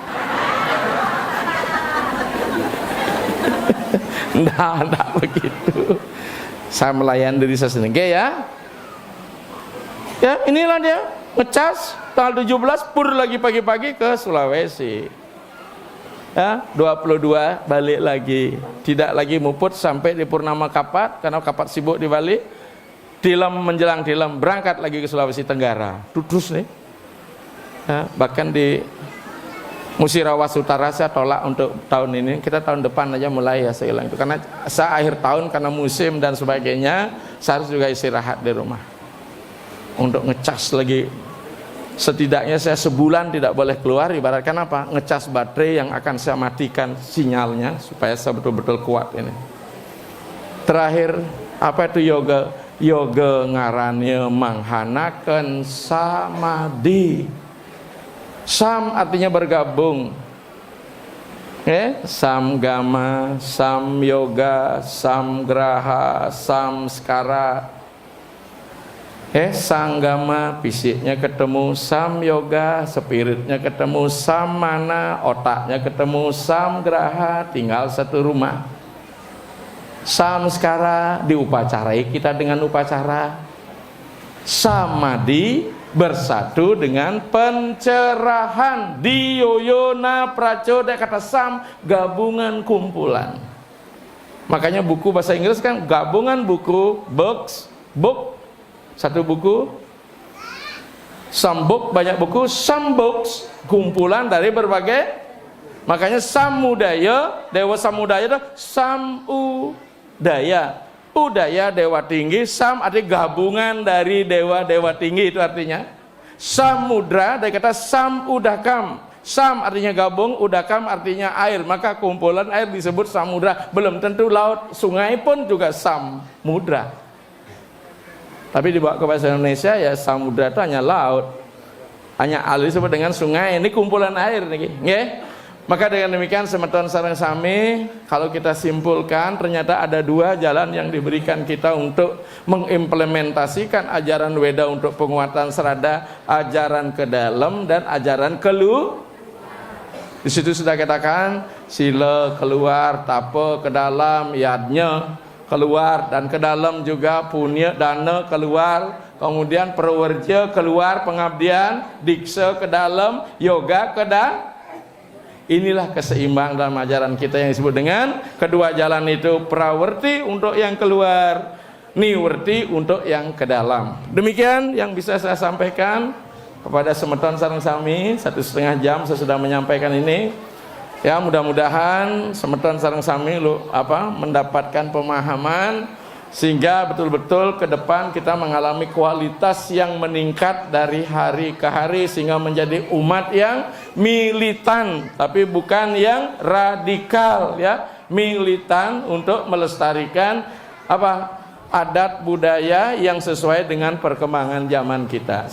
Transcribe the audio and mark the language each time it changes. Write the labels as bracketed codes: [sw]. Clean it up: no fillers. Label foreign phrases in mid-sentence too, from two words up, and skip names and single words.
[id] Nggak begitu. Saya melayan diri saya sendiri ya. Ya inilah dia ngecas tanggal 17 pur lagi pagi-pagi ke Sulawesi. Ya 22 balik lagi. Tidak lagi muput sampai di Purnama Kapat karena Kapat sibuk di Bali. Tilem menjelang tilem berangkat lagi ke Sulawesi Tenggara. Terus nih. Ya, bahkan di Musirawas Utara saya tolak untuk tahun ini. Kita tahun depan aja mulai ya saya bilang itu. Karena saya akhir tahun karena musim dan sebagainya, saya harus juga istirahat di rumah. Untuk ngecas lagi. Setidaknya saya sebulan tidak boleh keluar, ibaratkan apa? Ngecas baterai yang akan saya matikan sinyalnya supaya saya betul-betul kuat ini. Terakhir, apa itu yoga? [kaw] Yoga ngarannya manghanakan samadhi. [id] Sam artinya bergabung. Samgama, samyoga, samgraha, samskara. Sanggama fisiknya ketemu, samyoga spiritnya ketemu, samana otaknya ketemu, samgraha tinggal satu rumah. Samskara diupacarai kita dengan upacara. Samadhi bersatu dengan pencerahan. [sa] Diyoyona pracoda, [id] kata sam gabungan kumpulan. Makanya buku bahasa Inggris kan gabungan buku, [en] books, book [id] satu buku, [en] some book [id] banyak buku, [en] some books [id] kumpulan dari berbagai. Makanya samudaya, dewa samudaya itu samudaya. Udaya dewa tinggi, sam artinya gabungan dari dewa-dewa tinggi, itu artinya. Samudra dari kata samudakam. Sam artinya gabung, udakam artinya air. Maka kumpulan air disebut samudra. Belum tentu laut, sungai pun juga samudra. Tapi dibawa ke bahasa Indonesia ya samudra itu hanya laut. Hanya air disebut dengan sungai. Ini kumpulan air nih, nggih. Maka dengan demikian [ban] semeton sareng sami, [id] kalau kita simpulkan ternyata ada dua jalan yang diberikan kita untuk mengimplementasikan ajaran Weda untuk penguatan serada, ajaran ke dalam dan ajaran kelu. Di situ sudah katakan sila keluar, tapa ke dalam, yadnya keluar, dan ke dalam juga punya dana keluar, kemudian prawarja keluar, pengabdian, diksa ke dalam, yoga ke dalam. Inilah keseimbangan dalam ajaran kita yang disebut dengan kedua jalan itu, prawerti untuk yang keluar, niwerti untuk yang ke dalam. Demikian yang bisa saya sampaikan kepada [ban] semeton sareng sami. [id] 1,5 jam saya sudah menyampaikan ini. Ya, mudah-mudahan [ban] semeton sareng sami [id] mendapatkan pemahaman Sehingga betul-betul ke depan kita mengalami kualitas yang meningkat dari hari ke hari, sehingga menjadi umat yang militan, tapi bukan yang radikal, ya. Militan untuk melestarikan adat budaya yang sesuai dengan perkembangan zaman kita.